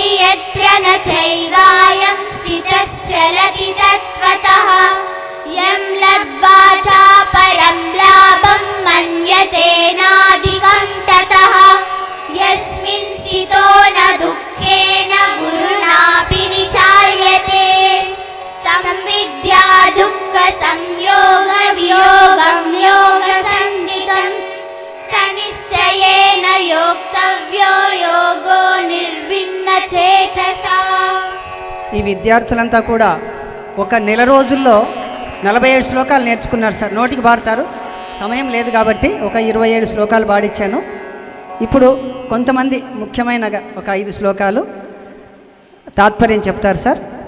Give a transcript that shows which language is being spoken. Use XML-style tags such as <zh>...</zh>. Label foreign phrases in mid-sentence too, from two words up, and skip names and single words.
<sa>यत्र न चैवायं स्थितश्चलति तत्त्वतः यं लब्ध्वा चापरं लाभं मन्यतेनाधिकं ततः यस्मिन् स्थितो न दुःखेन गुरुणापि विचाल्यते तं विद्या दुःखसंयोगवियोगं योगसन्धितं स निश्चयेन योक्तव्यो योगो निर्विण्णचेतसा.</sa> <te>ఈ విద్యార్థులంతా కూడా ఒక నెల రోజుల్లో 47 శ్లోకాలు నేర్చుకున్నారు సార్. నోటికి పాడతారు, సమయం లేదు కాబట్టి ఒక 27 శ్లోకాలు పాడిచ్చాను. ఇప్పుడు కొంతమంది ముఖ్యమైనగా ఒక 5 శ్లోకాలు తాత్పర్యం చెప్తారు సార్.</te>